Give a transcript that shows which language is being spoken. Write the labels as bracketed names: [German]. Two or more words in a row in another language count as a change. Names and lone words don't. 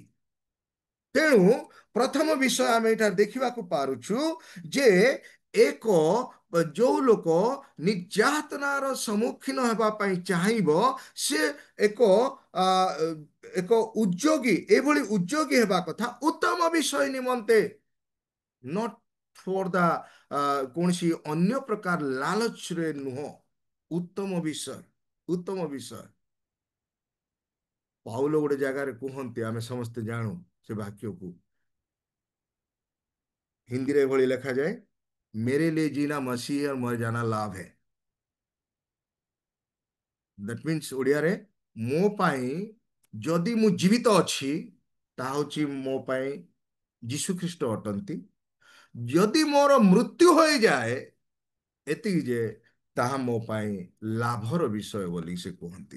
[Odia] ତେଣୁ ପ୍ରଥମ ବିଷୟ ଆମେ ଏଠାରେ ଦେଖିବାକୁ ପାରୁଛୁ ଯେ ଯୋଉ ଲୋକ ନିର୍ଯାତନାର ସମ୍ମୁଖୀନ ହେବା ପାଇଁ ଚାହିଁବ ସେ ଏକ ଉଦ୍ୟୋଗୀ, ଏଭଳି ଉଦ୍ୟୋଗୀ ହେବା କଥା ଉତ୍ତମ ବିଷୟ ନିମନ୍ତେ, [English] not for the [Odia] କୌଣସି ଅନ୍ୟ ପ୍ରକାର ଲାଲଚରେ ନୁହଁ। ଉତ୍ତମ ବିଷୟ, ଉତ୍ତମ ବିଷୟ। ପାଉଲ ଗୋଟେ ଜାଗାରେ କୁହନ୍ତି, ଆମେ ସମସ୍ତେ ଜାଣୁ ସେ ବାକ୍ୟକୁ, ହିନ୍ଦୀରେ ଏଭଳି ଲେଖାଯାଏ, [Hindi] मेरे लिए जीना मसीह और मर जाना लाभ है। [English] That means [Odia] ଓଡ଼ିଆରେ, ମୋ ପାଇଁ ଯଦି ମୁଁ ଜୀବିତ ଅଛି ତାହା ହେଉଛି ମୋ ପାଇଁ ଯୀଶୁ ଖ୍ରୀଷ୍ଟ ଅଟନ୍ତି, ଯଦି ମୋର ମୃତ୍ୟୁ ହୋଇଯାଏ ଏତିକି ଯେ ତାହା ମୋ ପାଇଁ ଲାଭର ବିଷୟ ବୋଲି ସେ କୁହନ୍ତି।